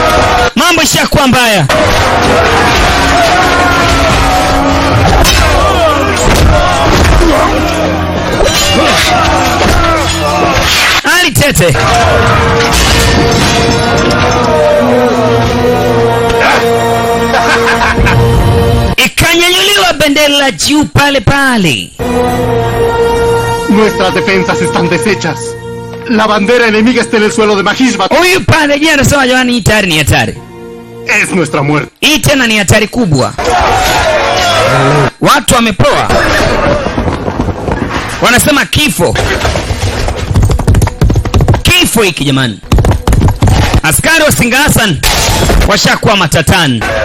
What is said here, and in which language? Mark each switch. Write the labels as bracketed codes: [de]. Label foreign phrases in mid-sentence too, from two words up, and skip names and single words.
[sw] Mambo ishakuwa mbaya. Hali tete. Ikanyanyuliwa bendera juu pale pale. [es] Nuestras defensas están deshechas. La bandera enemiga está en el suelo de Mahishmat. [sw] Huyu pale jana anasema jamani, hii tayari ni hatari. [es] Es nuestra muerte. [sw] Hii tena ni hatari kubwa. Watu wamepoa. Wanasema kifo. Kifo hiki jamani. Askari wa Singa Hassan washakuwa matatani.